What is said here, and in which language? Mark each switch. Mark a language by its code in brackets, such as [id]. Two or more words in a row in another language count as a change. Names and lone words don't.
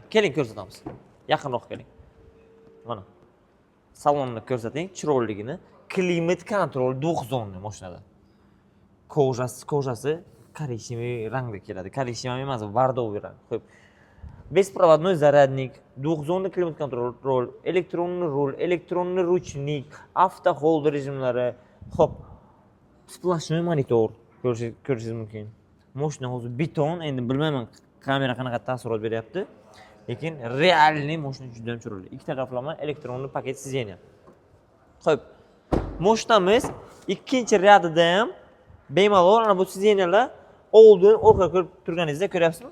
[uz] Keling ko'rsatamiz. Yaqinroq keling. Mana. Salonni ko'rsating, chiroyligini. Klimat kontrol 9 zonli mashinada. Kojasi korичневый rangda keladi. Korичневый emas, bordoviy rang. Xo'p. [ru] Беспроводной зарядник, двухзонный климат-контроль, электронный руль, электронный ручник, автохолд [uz] rejimlari, hop, [ru] сплошной монитор [uz] ko'rishingiz mumkin. Mashina hozir beton, endi bilmayman kamera qanaqa taassurot beryapti, lekin realniy mashina juda ham chiroyli. Ikki taraflama elektronli paket sizdeniya. Xo'p, mashinamiz ikkinchi ryadida ham bemalol ana bu sizdeniyalar oldin orqa ko'rib turganingizda ko'ryapsizmi?